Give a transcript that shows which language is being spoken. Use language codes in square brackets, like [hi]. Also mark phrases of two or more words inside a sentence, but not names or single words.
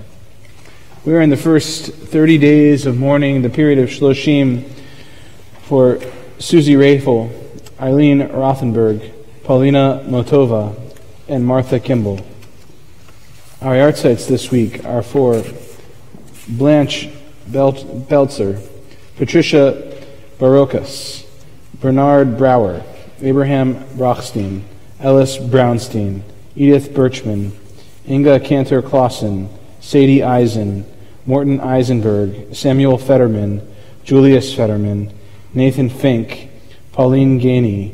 [en] We are in the first 30 days of mourning, the period of Shloshim, for Susie Rafel, Eileen Rothenberg, Paulina Motova, and Martha Kimball. Our yahrzeits this week are for Blanche Belzer, Patricia Barokas, Bernard Brower, Abraham Brochstein, Ellis Brownstein, Edith Birchman, Inga Cantor-Clausen, Sadie Eisen, Morton Eisenberg, Samuel Fetterman, Julius Fetterman, Nathan Fink, Pauline Gainey,